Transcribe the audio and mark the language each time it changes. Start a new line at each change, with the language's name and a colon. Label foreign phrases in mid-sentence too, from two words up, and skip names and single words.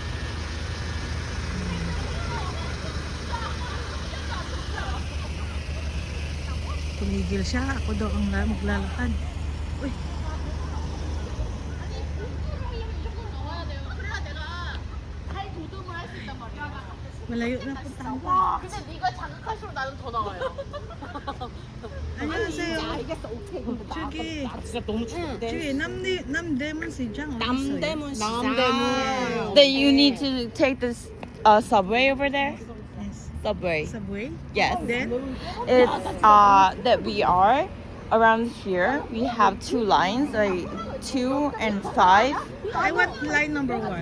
Filipino: Tumigil siya, ako daw ang maglalakad. Uy. Malayo na puntahan ko.
Korean: 근데 네가 자극할수록 나는 더 나와요. 안녕하세요. 알겠어, 오케이. 저기 진짜 너무 저기 남대문 시장 어디 있어요? 남대문 시장.
English: Then you need to take this subway over there. Yes. Subway. Subway. Yes. Then It's that we are around here. We have two lines, like 2 and 5. I want line number 1.